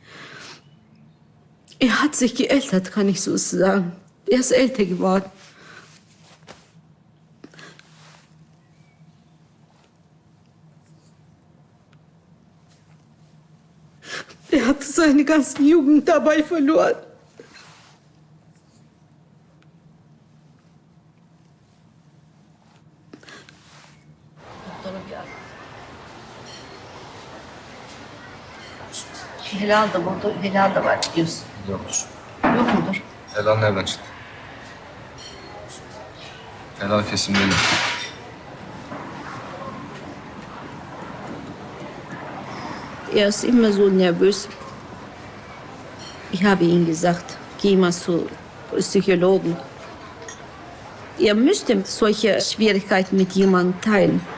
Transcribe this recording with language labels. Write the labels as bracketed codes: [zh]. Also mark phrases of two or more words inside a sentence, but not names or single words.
[de] Er hat sich geältert, kann ich so sagen. Er ist älter geworden. Er hat seine ganze Jugend dabei verloren. [tr] Helal da burada, helal da var diyorsun. Yoktur. Yok mudur? Helal nereden çıktı? Helal kesim değil. [de] Er ist immer so nervös. Ich habe ihm gesagt, geh mal zu Psychologen. Er müsste solche Schwierigkeiten mit jemandem teilen.